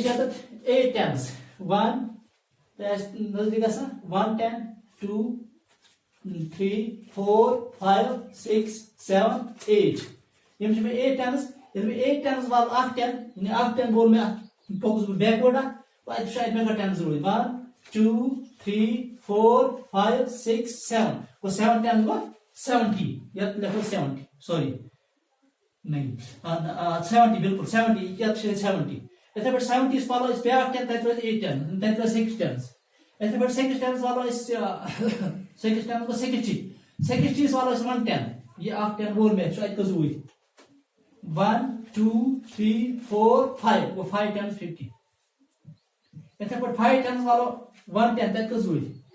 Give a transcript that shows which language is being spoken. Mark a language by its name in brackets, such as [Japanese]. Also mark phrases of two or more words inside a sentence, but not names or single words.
[Kashmiri] یتھ 8 ٹینس 1 تہٕ اَسہِ نزدیٖک گژھان 1 10 2 3 4 5 6 7 8 یِم چھِ مےٚ 8 ٹینس ییٚلہِ مےٚ 8 ٹینس والو اکھ 10 یعنی اکھ 10 وول مےٚ اتھ پوٚکُس بہٕ بیکورڈ اکھ اَتہِ چھُ اَتہِ مےٚ کٔر ٹینس روٗدۍ 1 2 3 4 5 6 7 گوٚو 7 ٹینس گوٚو 70 یتھ لیکھو 70 سوری نہیں 70 بالکل 70 یتھ چھِ 70 یتھے پٲٹھۍ 70 یس والو أسۍ بیاکھ 10 تتہِ روزِ 8 10 تتہِ روزِ 6 ٹینس یتھے پٲٹھۍ 6 ٹینس والو أسۍ 6 ٹینس گوٚو 60 یس والو أسۍ 110 یہِ اکھ 10 وول مےٚ چھُ اَتہِ کٔژ روٗدۍ 1 2 3 4 5 گوٚو 5 ٹینس 50 یتھے پٲٹھۍ 5 ٹینس والو 110 تتہِ کٔژ روٗدۍ